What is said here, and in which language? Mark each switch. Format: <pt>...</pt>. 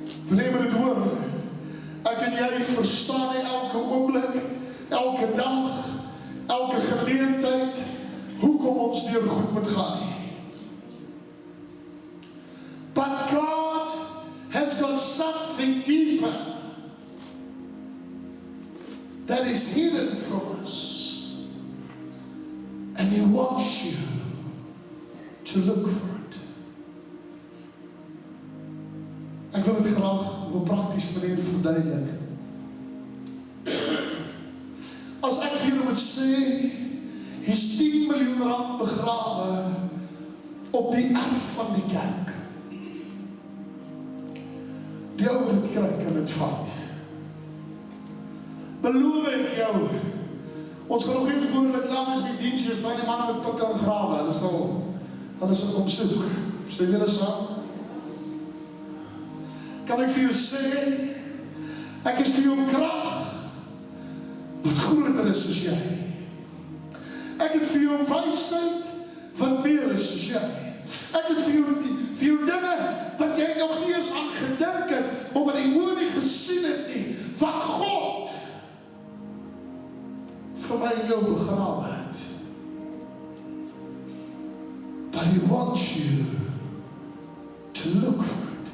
<af>Wanneer jy dit hoor, ek en jy verstaan nie elke oomblik, elke dag, elke geleentheid, hoekom ons deur goed moet gaan nie.</af> <en>But God has got something deeper that is hidden from us. And He wants you to look for it.</en> <af>Ek wil dit graag op 'n praktiese manier verduidelik. As ek vir julle moet sê, hier's 10 miljoen rand begrawe op die erf van die kerk. Die ou wat dit kry, kan dit vat. Beloof ek jou, ons gaan nog eens behoorlik lang as die diens is, waar die manne met pikke en grawe, hulle sal kom soek. Stem julle saam? Kan ek vir jou sê, ek is vir jou krag wat groter is as jy. Ek het vir jou wysheid wat meer is as jy. Ek het vir jou dinge wat jy nog nie eens aan gedink het, omdat jy oor nie gesien het nie, wat God vir my en jou begrawe het.</af> <en>But He wants you to look for it.</en>